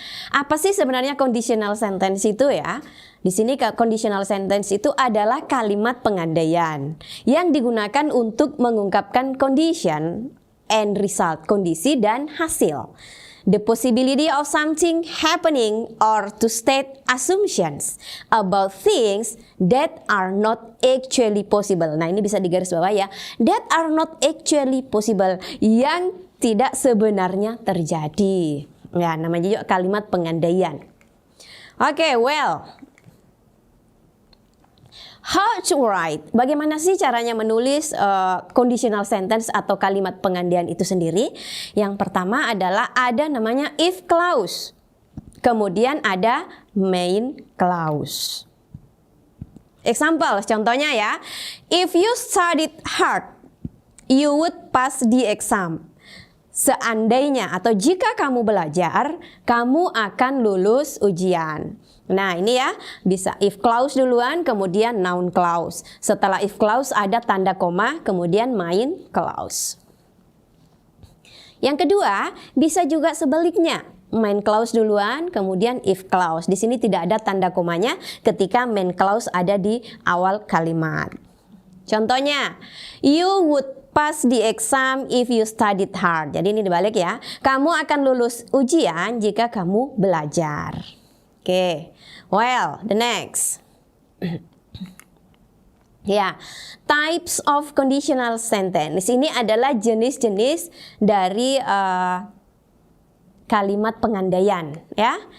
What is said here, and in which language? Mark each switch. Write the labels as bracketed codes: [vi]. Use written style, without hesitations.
[id] Apa sih sebenarnya conditional sentence itu ya? Di sini conditional sentence itu adalah kalimat pengandaian yang digunakan untuk mengungkapkan [en] condition and result, [id] kondisi dan hasil. [en] The possibility of something happening or to state assumptions about things that are not actually possible. [id] Nah, ini bisa digaris bawah ya. [en] That are not actually possible, [id] yang tidak sebenarnya terjadi. Ya, namanya juga kalimat pengandaian. Oke, well. [en] How to write? [id] Bagaimana sih caranya menulis conditional sentence atau kalimat pengandaian itu sendiri? Yang pertama adalah ada namanya if clause. Kemudian ada main clause. Example, contohnya ya. [en] If you studied hard, you would pass the exam. [id] Seandainya atau jika kamu belajar, kamu akan lulus ujian. Nah, ini ya, bisa if clause duluan, kemudian noun clause. Setelah if clause ada tanda koma, kemudian main clause. Yang kedua, bisa juga sebaliknya. Main clause duluan, kemudian if clause. Di sini tidak ada tanda komanya ketika main clause ada di awal kalimat. [en] Contohnya, you would pass the exam if you studied hard. [id] Jadi ini dibalik ya. Kamu akan lulus ujian jika kamu belajar. [en] Oke. Well, the next. Types of conditional sentence. [id] Ini adalah jenis-jenis dari kalimat pengandaian ya.